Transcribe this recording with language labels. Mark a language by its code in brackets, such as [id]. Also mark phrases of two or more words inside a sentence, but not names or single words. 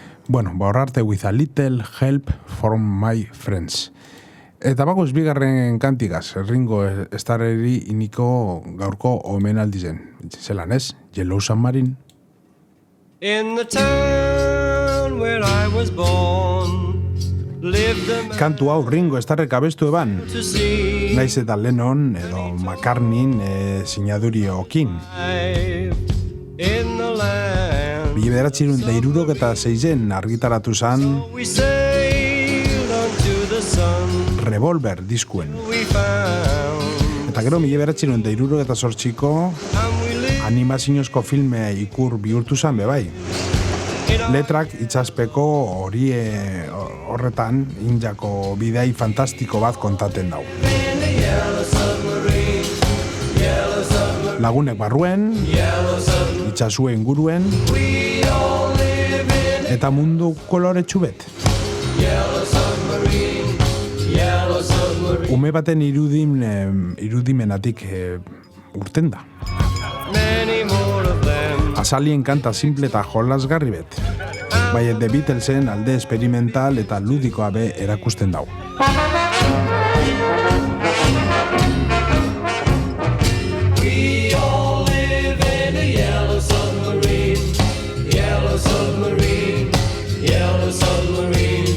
[eu] Bueno, arte with a little help from my friends. Eta bagoz bigarren kantigaz, Ringo Starreri iniko gaurko omenaldi zen. Zelan ez, Yellow Submarine. [en] In the town where I was born lived the man [eu] Kantu hau Ringo Starrek abestu eban. [en] to see [eu] Naiz eta Lennon edo McCartneyn sinaduriokin. [en] in the land. [eu] 1976 argitaratu zan [en] We sailed unto the sun [eu] Revolver diskuen. [en] we found [eu] Eta gero 1978ko [en] and we lived [eu] animaziozko filme ikur bihurtu zan bebai. [en] in our [eu] Letrak itxaspeko horretan injako bidei fantastiko bat kontaten dau. Lagunek barruen, itxasue inguruen, eta mundu koloretsu bet. Ume baten irudimenatik urten da. [en] many more of them. [eu] Azalien kanta simple eta jolasgarri bet. Bai, The Beatlesen alde experimental eta ludikoa be erakusten dau. [en] We all live in a yellow submarine, yellow submarine, yellow submarine.